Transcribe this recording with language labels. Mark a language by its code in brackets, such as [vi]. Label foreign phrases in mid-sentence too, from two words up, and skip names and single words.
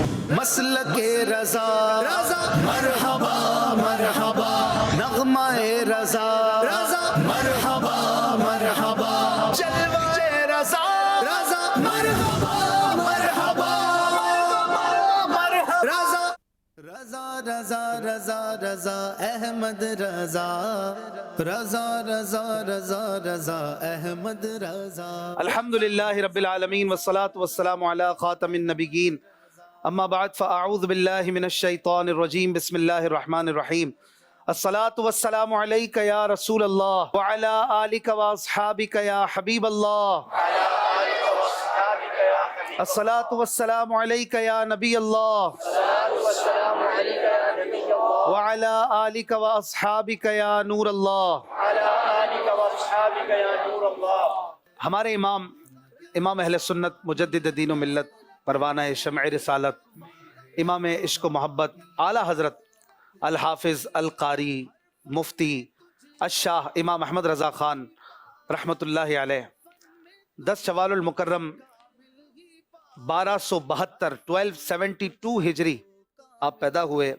[ur] مسلک رضا مرحبا مرحبا، نغمہ رضا مرحبا مرحبا، جلوہ رضا مرحبا مرحبا مرحبا، رضا رضا رضا رضا احمد رضا، رضا رضا رضا رضا احمد رضا۔ [ar] الحمدللہ رب العالمین والصلاة والسلام علی خاتم النبیین، اما بعد فاعوذ باللہ من الشیطان الرجیم، بسم اللہ الرحمن الرحیم۔ الصلاة والسلام علیک یا رسول اللہ وعلی آلک واصحابک یا حبیب اللہ، الصلاة والسلام علیک یا نبی اللہ وعلی آلک واصحابک یا نور اللہ۔ [ur] ہمارے امام اہل سنت، مجدد دین و ملت، پروانہ شمع رسالت، امام عشق و محبت، اعلیٰ حضرت الحافظ القاری مفتی الشاہ امام احمد رضا خان [ar] رحمۃ اللہ علیہ، [ur] 10 شوال المکرم 1272 ہجری آپ پیدا ہوئے۔